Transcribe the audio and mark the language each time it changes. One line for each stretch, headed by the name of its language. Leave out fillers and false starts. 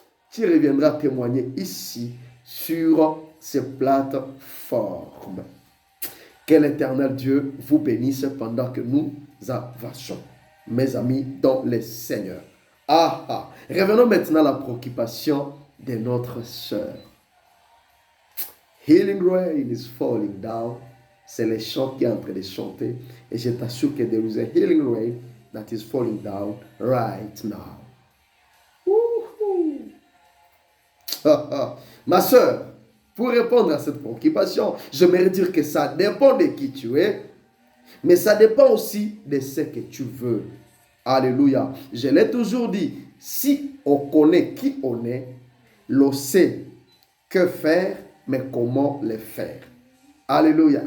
French: Tu reviendras témoigner ici sur ces plateformes. Que l'Éternel Dieu vous bénisse pendant que nous avançons, mes amis, dans le Seigneur. Revenons maintenant à la préoccupation de notre sœur.
English: Healing rain is falling down.
French: C'est le chant qui est en train de chanter. Et je t'assure que
English: there is a healing rain that is falling down right now.
French: Ma sœur, pour répondre à cette préoccupation, j'aimerais dire que ça dépend de qui tu es, mais ça dépend aussi de ce que tu veux. Alléluia. Je l'ai toujours dit, si on connaît qui on est, l'on sait que faire, mais comment le faire. Alléluia.